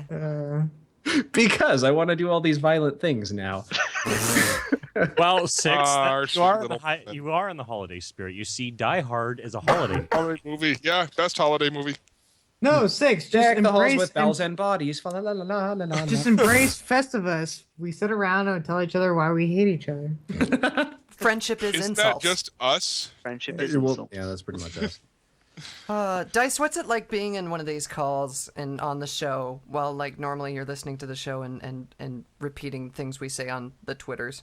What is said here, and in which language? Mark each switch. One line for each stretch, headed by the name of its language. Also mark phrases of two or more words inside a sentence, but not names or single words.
English: Because I want to do all these violent things now. Well, Six, Ah, you are little you are in the holiday spirit. You see, Die Hard is a holiday. Holiday movie. Yeah, best holiday movie. No, 6. Just Jack the halls embrace with bells and bodies. Fa la la la la la. just embrace Festivus. We sit around and tell each other why we hate each other. Friendship is Isn't insult. that just us? Friendship is Well, insult. yeah, that's pretty much us. Dice, what's it like being in one of these calls and on the show while like normally you're listening to the show and repeating things we say on the Twitters?